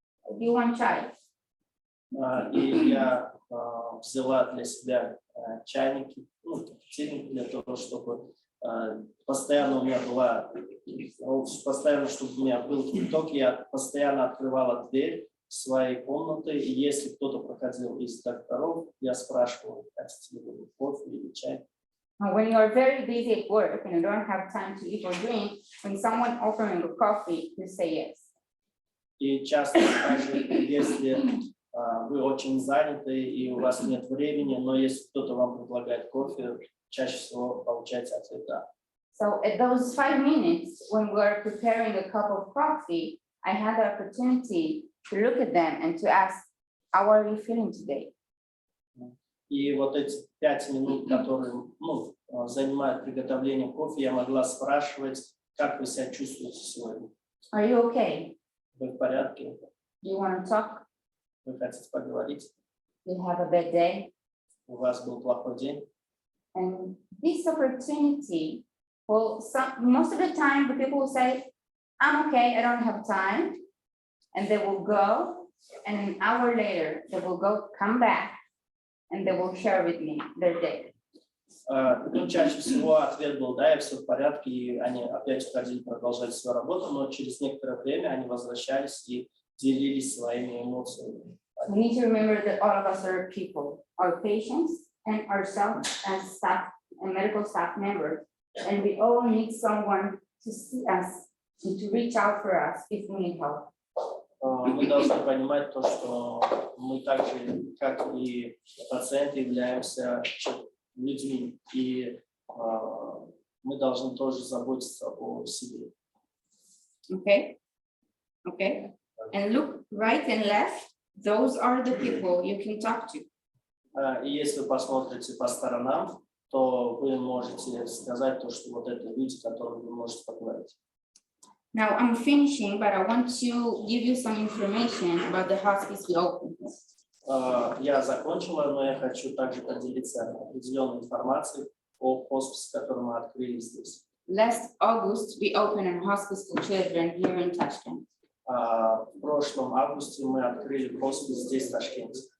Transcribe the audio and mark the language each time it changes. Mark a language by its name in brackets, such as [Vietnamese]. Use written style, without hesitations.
[English] Do you want chai? [Russian] И я взяла для себя чайники, кофейники для того, чтобы постоянно у меня чтобы у меня был кипяток, я постоянно открывала дверь своей комнаты, и если кто-то проходил из докторов, я спрашивал, хотите ли вы кофе или чай. [English] When you are very busy at work and you don't have time to eat or drink, when someone offering you coffee, you say yes. [Russian] И часто, даже если вы очень заняты и у вас нет времени, но если кто-то вам предлагает кофе, чаще всего получается ответ «да». [English] So at those 5 minutes, when we're preparing a cup of coffee, I had the opportunity to look at them and to ask, how are you feeling today? [Russian] И вот эти 5 минут, которые занимают приготовление кофе, я могла спрашивать, как вы себя чувствуете сегодня. [English] Are you okay? [Russian] Вы в порядке? [English] Do you want to talk? [Russian] Вы хотите поговорить? [English] Do you have a bad day? [Russian] У вас был плохой день? [English] And this opportunity, well, most of the time, the people will say, I'm okay, I don't have time. And they will go, and an hour later, they will come back, and they will share with me their day. [Russian] Ну, чаще всего ответ был, да, и все в порядке, и они опять уходили, продолжали свою работу, но через некоторое время они возвращались и делились своими эмоциями. [English] We need to remember that all of us are people, our patients and ourselves as staff and medical staff members, and we all need someone to see us and to reach out for us if we need help. [Russian] Мы должны понимать то, что мы так же, как и пациенты, являемся людьми, и мы должны тоже заботиться о себе. [English] Okay, okay. And look right and left. Those are the people you can talk to. [Russian] И если вы посмотрите по сторонам, то вы можете сказать то, что вот это люди, которые вы можете поговорить. [English] Now I'm finishing, but I want to give you some information about the hospice we opened. [Russian] Я закончила, но я хочу также поделиться определенной информацией о хосписе, который мы открыли здесь. [English] Last August, we opened a hospice for children here in Tashkent. [Russian] В прошлом августе мы открыли хоспис здесь, в Ташкенте.